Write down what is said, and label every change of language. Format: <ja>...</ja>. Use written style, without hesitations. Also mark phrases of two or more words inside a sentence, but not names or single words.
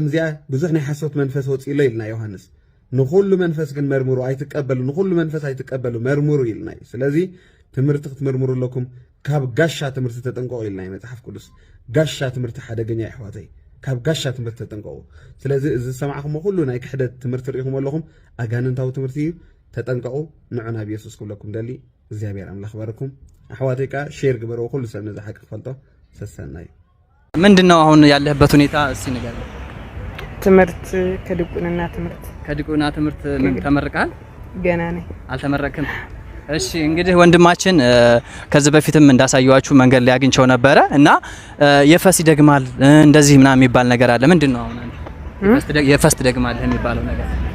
<ti>እዚኣ ብዙሕ ናይ ሓሶት መንፈስ ወፂሎ ኢልና ዮሃንስ ንኹሉ መንፈስ ግን መርምሩ ኣይትቀበሉ ንኹሉ መንፈስ ኣይትቀበሉ መርምሩ ኢልና ስለዚ ትምህርቲ ክትመርምሩ ኣለኩም ካብ ጋሻ ትምህርቲ ተጠንቀቑ ኢልና መጽሓፍ ቅዱስ ጋሻ ትምህርቲ ሓደገኛ ይሕዋተይ ካብ ጋሻ ትምህርቲ ተጠንቀቑ ስለዚ እዚ ሰማዕኹም ኩሉ ናይ ክሕደት ትምህርቲ ርኢኹም ኣለኹም ኣጋንንታዊ ትምህርቲ እዩ ተጠንቀቑ ንዑና ብኢየሱስ ኩለኩም ደሊ እግዚአብሔር አምላክ ባረኩም አህዋቴካ ሼር ግበረው ሁሉ ሰብ ነዛ ሐቅ ፈልጦ ሰሰናይ</ti> <am>ምንድነው አሁን ያለህበት ሁኔታ እስቲ ንገረኝ ትምህርት ከድቁና ትምህርት ምን ተመርቀሃል ገና ነኝ አልተመረቅም እሺ እንግዲህ ወንድማችን ከዚህ በፊትም እንዳሳየዋችሁ መንገድ ላይ አግኝቸው ነበረ እና የፈስ ይደግማል እንደዚህ ምናምን የሚባል ነገር አለ ምንድነው አሁን አንተ የፈስ ይደግማል የሚባለው ነገር</am>